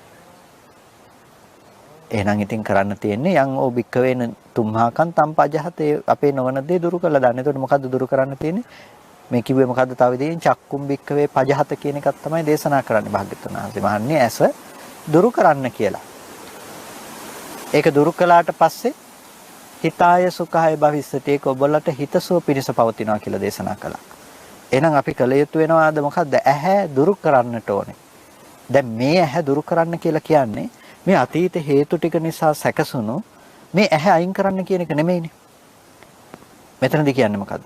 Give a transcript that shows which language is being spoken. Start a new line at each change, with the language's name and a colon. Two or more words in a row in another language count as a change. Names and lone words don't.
Sinhala: එහෙනම් ඉතින් කරන්න තියෙන්නේ
Pali: යං ඕ භික්කවේන තුම්හාකන් තම්පජහතේ
Sinhala: අපේ නොවන දේ දුරු කළා දාන්න. එතකොට මොකද්ද දුරු කරන්න තියෙන්නේ? මේ කිව්වේ මොකද්ද තව ඉතින්
Pali: චක්කුම් භික්කවේ පජහත
Sinhala: කියන එකක් තමයි දේශනා කරන්නේ භාග්‍යවතුන් වහන්සේ. මහන්නේ ඇස දුරු කරන්න කියලා. ඒක දුරු කළාට පස්සේ
Pali: හිතාය සුඛාය භවිස්සති
Sinhala: ඒක ඔබලට හිතසුව පිණිස පවතිනවා කියලා දේශනා කළා. එහෙනම් අපි කළ යුතු වෙනවාද මොකද්ද? ඇහැ දුරු කරන්නට ඕනේ. දැන් මේ ඇහැ දුරු කරන්න කියලා කියන්නේ මේ අතීත හේතු ටික නිසා සැකසුණු මේ ඇහැ අයින් කරන්න කියන එක නෙමෙයිනේ. මෙතනදී කියන්නේ මොකද්ද?